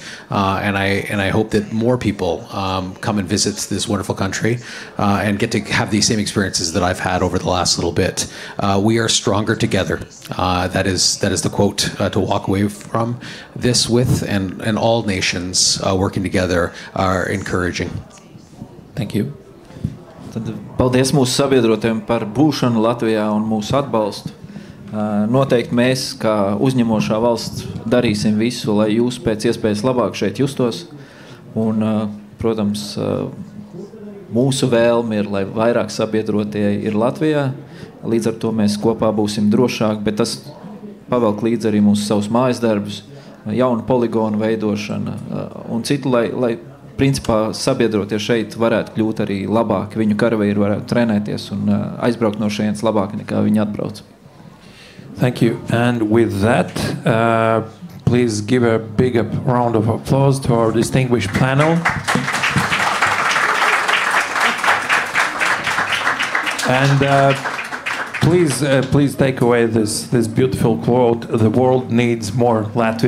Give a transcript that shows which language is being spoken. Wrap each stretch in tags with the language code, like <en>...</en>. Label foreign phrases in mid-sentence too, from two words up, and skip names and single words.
<en>And I hope that more people come and visit this wonderful country and get to have the same experiences that I've had over the last little bit. We are stronger together. That is the quote to walk away from this with, and all nations working together are encouraging. Thank you.</en> <lv>Tad paldies mūsu sabiedrotiem par būšanu Latvijā un mūsu atbalstu. Noteikti mēs, kā uzņemošā valsts, darīsim visu, lai jūs pēc iespējas labāk šeit justos. Un, protams, mūsu vēlme ir, lai vairāk sabiedrotie ir Latvijā. Līdz ar to mēs kopā būsim drošāki, bet tas pavelk līdz arī mūsu savus mājas darbus, jaunu poligonu veidošana un citu, lai principā sabiedrotie šeit varētu kļūt arī labāki. Viņu karavīri varētu trenēties un aizbraukt no šejienes labāk nekā viņi atbrauc.</lv> <en>Thank you. And with that, please give a big round of applause to our distinguished panel. And please take away this beautiful quote: "The world needs more Latvia."</en>